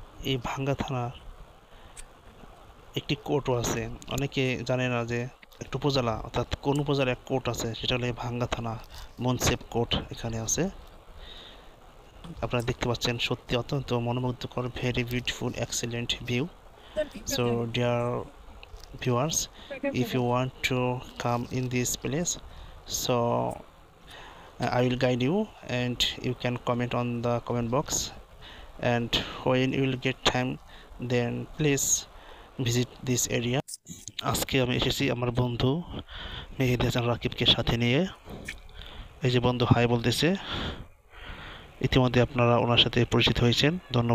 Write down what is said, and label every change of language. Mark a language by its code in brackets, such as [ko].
[bn] এই ভাঙ্গা থানার একটি কোর্টও আছে। অনেকে জানে না যে একটা উপজেলা অর্থাৎ কোন উপজেলার এক কোর্ট আছে, সেটা হলো এই ভাঙ্গা থানা মুন্সিপ কোর্ট এখানে আছে। আপনারা দেখতে পাচ্ছেন সত্যি অত্যন্ত মনোমুগ্ধকর, [en] Very beautiful, excellent view. So dear viewers, if you want to come in this place, so I will guide you and you can comment on the comment box, and when you will get time then please visit this area. [bn] আজকে আমি এসেছি আমার বন্ধু মেহেদি হাসান রাকিবকে সাথে নিয়ে। এই যে বন্ধু হাই বলতেছে, ইতিমধ্যে আপনারা ওনার সাথে পরিচিত হয়েছেন। ধন্যবাদ।